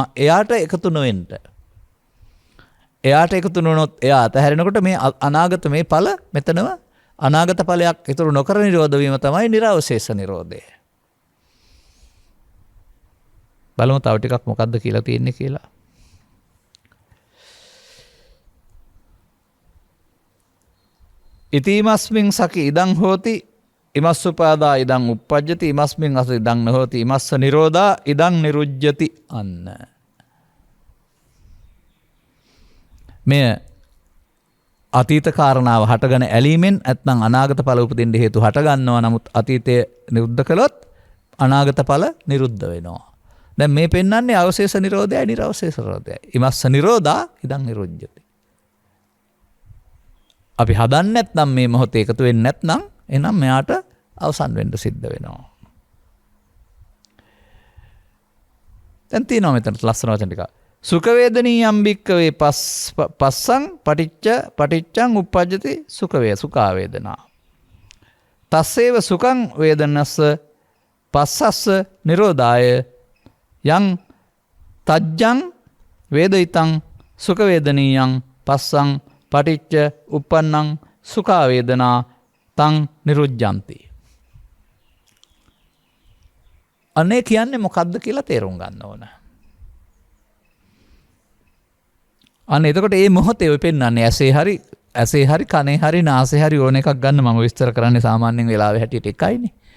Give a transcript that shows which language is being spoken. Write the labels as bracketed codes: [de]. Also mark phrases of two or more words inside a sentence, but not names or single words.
[si] එයාට එකතු නොවෙන්න. එයාට එකතු නොවනොත් එයා අතහැරෙනකොට මේ අනාගත මේ ඵල මෙතනම අනාගත ඵලයක් ඉතුරු නොකර නිරෝධ වීම තමයි නිරවශේෂ නිරෝධය. බලමු තව ටිකක් මොකද්ද කියලා තියෙන්නේ කියලා. [pi] ඉතිමස්මින් සකි ඉදං හෝති ඉමස්සුපාදා ඉදං uppajjati ඉමස්මින් අස ඉදං නොහෝති ඉමස්ස නිරෝධා ඉදං නිරුජ්ජති අන්න. [si] මේ අතීත කාරණාව හටගෙන ඇලීමෙන් නැත්නම් අනාගත ඵල උපදින්න හේතු හට ගන්නවා. නමුත් අතීතයේ නිරුද්ධ කළොත් අනාගත ඵල නිරුද්ධ වෙනවා. දැන් මේ පෙන්වන්නේ අවශේෂ නිරෝධයයි නිරවශේෂ නිරෝධයයි. [pi] ඉමස්ස නිරෝධා ඉදං නිරුජ්ජති. [si] අපි හදන්නේ නැත්නම් මේ මොහොතේ එකතු වෙන්නේ නැත්නම් එහෙනම් මෙයාට අවසන් වෙන්න සිද්ධ වෙනවා. දැන් තියෙනවා මෙතන ලස්සන වචන ටික. [pi] සුඛ වේදනීයම් භික්කවේ පස්සං පටිච්චං uppajjati සුඛා වේදනා. තස්සේව සුඛං වේදනස්ස පස්සස්ස නිරෝධාය යං තජ්ජං වේදිතං සුඛ වේදනීයං පස්සං පටිච්ච uppannං සුඛා වේදනා තං නිරුජ්ජಂತಿ. [si] අනේ කියන්නේ මොකද්ද කියලා තේරුම් ගන්න ඕන. අන්න එතකොට මේ මොහොතේ ඔය පෙන්වන්නේ ඇසේ හරි කනේ හරි නාසයේ හරි ඕන එකක් ගන්න මම විස්තර කරන්නේ සාමාන්‍යයෙන් වෙලාවෙ හැටියට එකයිනේ.